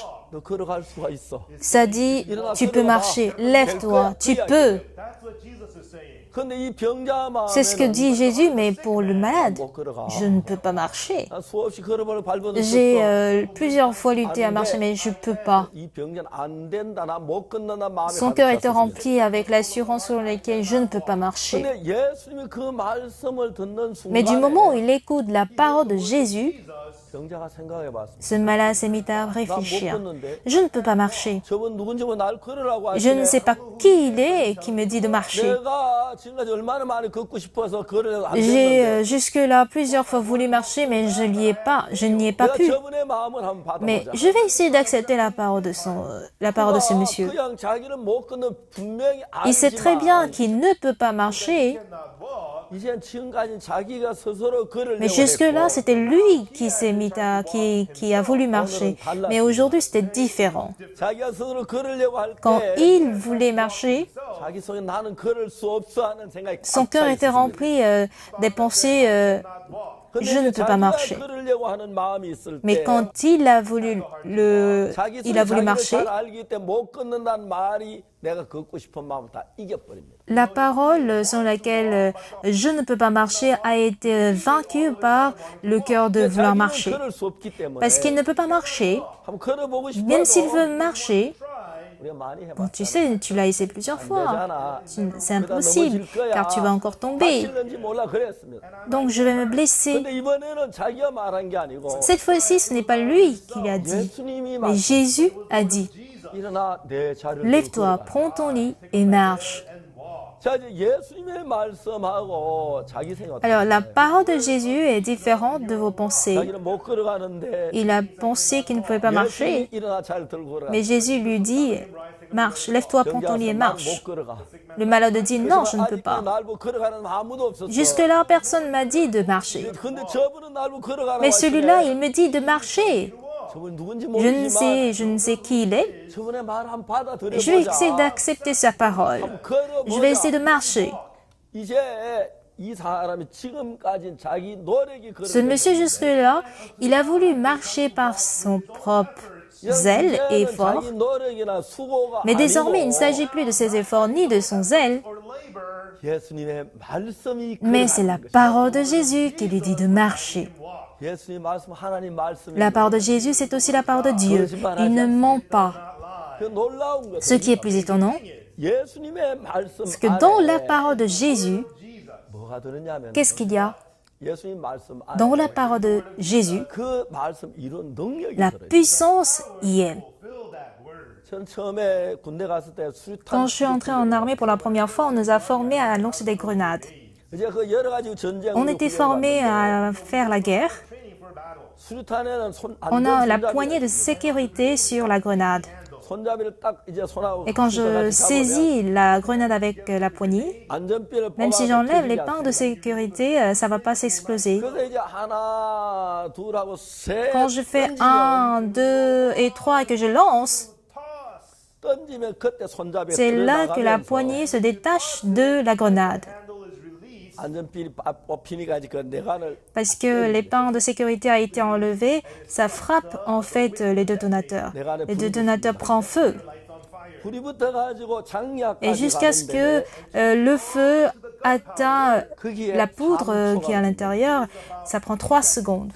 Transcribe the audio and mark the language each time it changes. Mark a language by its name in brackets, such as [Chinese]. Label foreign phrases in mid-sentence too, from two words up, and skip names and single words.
[Korean] 너 걸어갈 수가 있어. [French] Ça dit, tu peux marcher, lève-toi, tu peux. [Korean] 근데 이 병자 [French] C'est ce que dit Jésus, mais pour le malade, [Korean] 못 걸어가. [French] je ne peux pas marcher. [Korean] 난 수없이 걸어볼 밟아도 [French] J'ai plusieurs fois lutté à marcher, mais je ne peux pas. [Korean] 이 병자는 안 된다, 나 못 걷는다 마음에 [French] Son cœur était rempli avec l'assurance sur laquelle je ne peux pas marcher. [Korean] 근데 예수님이 그 말씀을 듣는 [French] Mais du [Korean] 순간에 [French] moment où il écoute la parole de Jésus, [Korean] 병자가 생각해봤습니다. [French] ce malade s'est mis à [Korean] 나 못 [French] réfléchir. [Korean] 걷는데 [French] Je ne peux pas marcher. [Korean] 저분 누군지 날 걸으라고 [French] Je ne [Korean] 하시네. [French] sais pas qui il est qui me dit de marcher. [Korean] 내가 지금까지 얼마나 많이 걷고 싶어서 걸으려고 안 [French] J'ai [Korean] 됐는데 [French] jusque-là plusieurs fois voulu marcher, mais je n'y ai pas [Korean] 내가 [French] pu. [Korean] 저분의 마음을 한번 [French] Mais [Korean] 받아보자. [French] je vais essayer d'accepter la parole de ce monsieur. [Korean] 그냥 자기는 못 걷는 분명히 [French] Il sait très bien [Korean] 알지만 [French] qu'il ne peut pas marcher, [Korean] 이제 지금까지 자기가 스스로 걸으려고 [French] mais jusque-là, [Korean] 했고 [French] c'était lui qui s'est mis qui a voulu marcher. Mais aujourd'hui, c'était différent. [Korean] 자기가 스스로 걸으려고 할 [French] Quand [Korean] 때 [French] il voulait marcher, [Korean] 자기 속에 나는 걸을 수 없어 하는 생각이 [French] son [Korean] 꽉 [French] cœur [Korean] 차 [French] était [Korean] 있었습니다. [French] rempli des pensées [Korean] 근데 [French] je ne [Korean] 이제 [French] peux pas [Korean] 자기가 [French] marcher. [Korean] 걸으려고 하는 마음이 있을 [French] Mais [Korean] 때 [French] quand il a voulu [Korean] 자기 [French] il a voulu [Korean] 자기를 [French] marcher, [Korean] 잘 알기 때문에 못 걷는다는 말이 내가 걷고 싶은 마음을 다 이겨버립니다. [French] la parole sur laquelle je ne peux pas marcher a été vaincue par le cœur de vouloir [Korean] 자기는 [French] marcher. [Korean] 걸을 수 없기 때문에 [French] Parce qu'il ne peut pas marcher, [Korean] 한번 걸어보고 [French] même s'il [Korean] 싶어도 [French] veut marcher. [Korean] 우리가 많이 [French] Bon, tu [Korean] 해봤잖아. [French] sais, tu l'as essayé plusieurs fois. [Korean] 되잖아. [French] C'est impossible, car tu vas encore tomber. [Korean] 다칠는지 몰라 그랬습니다. [French] Donc je vais me blesser. [Korean] 근데 이번에는 자기가 말한 게 아니고 [French] Cette fois-ci, ce n'est pas lui qui l'a dit, [Korean] 예수님이 [French] mais Jésus a dit, [Korean] 일어나 내 자리를 [French] lève-toi, prends ton lit et marche. [Korean] 자 이제 예수님의 말씀하고 자기 생각. [French] Alors, la parole de Jésus est différente de vos pensées. [Korean] 자기는 못 걸어가는데 [French] Il a pensé qu'il ne pouvait pas [Korean] 예수님이 [French] marcher, [Korean] 일어나 자리를 들고 걸어가. [French] mais Jésus lui dit, marche, lève-toi, prends ton lit et marche. [Korean] 못 걸어가. [French] Le malade dit, non, je ne peux [Korean] 아직도 [French] pas. [Korean] 날보 걸어가는 아무도 없었어. [French] Jusque-là, personne m'a dit de marcher. [Korean] 근데 저분은 날보 걸어가라고 [French] Mais celui-là, [Korean] 하시네. [French] il me dit de marcher. [Korean] 저분 누군지 [French] Je ne [Korean] 모르지만 [French] sais qui il est. [Korean] 저분의 말 한번 받아들여 [French] Je vais [Korean] 보자. [French] essayer d'accepter sa parole. Je vais essayer de marcher. [Korean] 이제 이 사람이 지금까지 자기 노력이 [French] Ce monsieur jusque-là, il a voulu marcher par son propre zèle et effort. [Korean] 자기 노력이나 수고가 [French] Mais désormais, il ne [Korean] 아니고 [French] s'agit plus de ses efforts ni de son zèle, [Korean] 예수님의 말씀이 [French] mais c'est la parole de Jésus qui lui dit de marcher. [Korean] 예수님 말씀 하나님 말씀이 [French] La parole de Jésus, c'est aussi la parole de Dieu. Il ne ment pas. [Korean] 그 놀라운 [French] Ce [Korean] 것은 [French] qui est plus étonnant, [Korean] 예수님의 말씀 [French] c'est que dans la [Korean] 안에 [French] parole de Jésus, [Korean] 뭐가 들었냐면 [French] qu'est-ce qu'il y a? [Korean] 예수님 말씀 안에 [French] Dans la parole de Jésus, [Korean] 그 말씀 이룬 능력이 [French] la [Korean] 들어요. [French] puissance y est. [Korean] 전 처음에 군대 갔을 때 수류탄 [French] Quand je suis entrée en armée pour la première fois, on nous a formés à lancer des grenades. [Korean] 이제 그 여러 가지 전쟁 [French] On était formés à faire la guerre. [Korean] 수류탄에는 [French] On a la poignée de sécurité sur la grenade. [Korean] 손잡이를 딱 이제 손하고 [French] Et quand je saisis la grenade avec la poignée, [Korean] 안전피를 [French] même si [Korean] 뽑아서 [French] j'enlève [Korean] 터지지 [French] l'épingle de [Korean] 않습니다. [French] sécurité, ça va pas s'exploser. [Korean] 그래서 이제 하나 둘하고 셋 [French] Quand je fais [Korean] 던지면 [French] 1, 2 et 3 et que je lance, [Korean] 던지면 그때 손잡이가 [French] c'est là que la [Korean] 들어나가면서 [French] poignée se détache de la grenade. [Korean] 안전핀이 뽑히니까 이제 그 내관을 [French] Parce que l'épingle de sécurité a été enlevé, ça frappe en fait les détonateurs. Les détonateurs prennent feu. [Korean] 불이 붙어가지고 [French] Et [Korean] 장약까지 [French] jusqu'à ce que [Korean] 가는데 [French] le feu atteint [Korean] 거기에 [French] la poudre qui est à l'intérieur, ça prend 3 secondes.